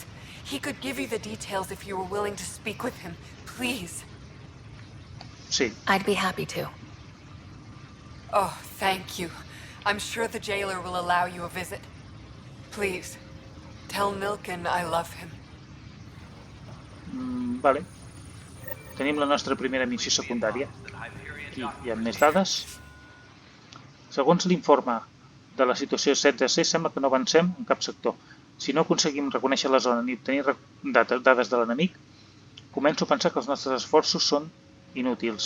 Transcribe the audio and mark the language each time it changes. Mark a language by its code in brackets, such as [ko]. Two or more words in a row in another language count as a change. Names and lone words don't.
[en] He could give you the details if you were willing to speak with him. Please. Sí. I'd be happy to. Oh, thank you. I'm sure the jailer will allow you a visit. Please, tell Nilken I love him. [ca] Vale. Tenim la nostra primera missió secundària. Aquí hi ha més dades. Segons l'informe de la situació 16C, sembla que no avancem en cap sector. Si no aconseguim reconèixer la zona ni obtenir dades de l'enemic, començo a pensar que els nostres esforços són inútils.